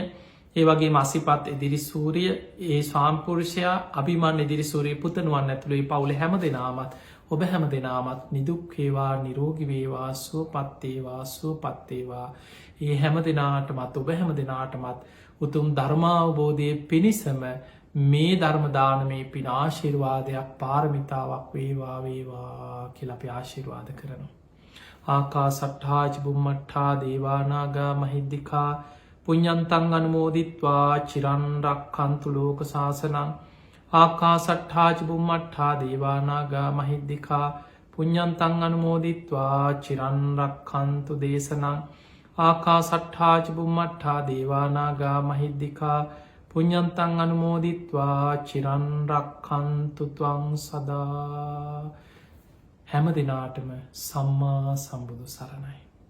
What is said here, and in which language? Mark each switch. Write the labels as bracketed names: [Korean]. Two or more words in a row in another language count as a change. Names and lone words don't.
[Sinhala] ඒවගේ මසිපත් ඉදිරිසූරිය ඒ ස්වාම්පුරුෂයා අභිමන් ඉදිරිසූරිය පුතනුවන් ඇතුළේ පවුල හැම දෙනාමත් ඔබ හැම දෙනාමත් නිදුක්කේවා නිරෝගිවේවා සුවපත්තේවා සුවපත්තේවා ඒ හැම දෙනාටමත් ඔබ හැම දෙනාටමත් උතුම් ධර්මාවබෝධය පිණිසම මේ ධර්මදානමේ පින ආශිර්වාදයක් පාරමිතාවක් වේවා වේවා කියල අපි ආශිර්වාද කරනවා. [Pali] ආකා සට්හාජ බුම්මට්ටා දේවානාගා මහිද්දිකා පුඤ්ඤන්තං අනුමෝදිත්වා චිරන් රක්ඛන්තු ලෝක සාසනං ආකාසට්ඨා ච බුම්මට්ඨා දේවා නාග මහිද්దికා පුඤ්ඤන්තං අනුමෝදිත්වා චිරන් රක්ඛන්තු දේශනං ආකාසට්ඨා ච බුම්මට්ඨා දේවා නාග මහිද්దికා පුඤ්ඤන්තං අනුමෝදිත්වා චිරන් රක්ඛන්තු ත්වං සදා. [Sinhala] හැම දිනාටම සම්මා සම්බුදු සරණයි.